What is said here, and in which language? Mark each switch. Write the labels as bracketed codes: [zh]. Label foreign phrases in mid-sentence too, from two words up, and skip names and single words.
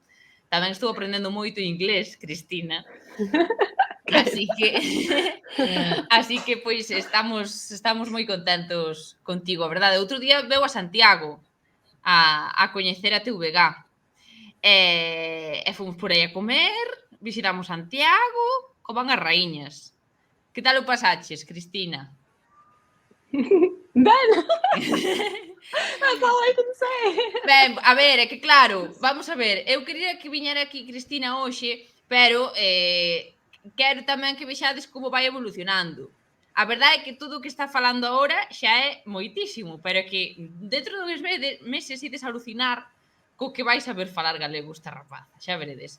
[gl] Tamén estou aprendendo moito inglés, Cristina. Así que pois estamos moi contentos contigo, a verdade. Outro día veu a Santiago a coñecer a TVG. E fomos por aí a comer, visitamos Santiago, como van as raíñas. Que tal o pasaches, Cristina? Ben! [en] That's all I can say. [gl] Ben, a ver, é que claro, vamos a ver, eu quería que viñera aquí Cristina hoxe, pero quero tamén que vexades como vai evolucionando. A verdade é que todo o que está falando agora xa é moitísimo, pero é que dentro dos meses ides a alucinar co que vais saber falar galego esta rapaza, xa veredes.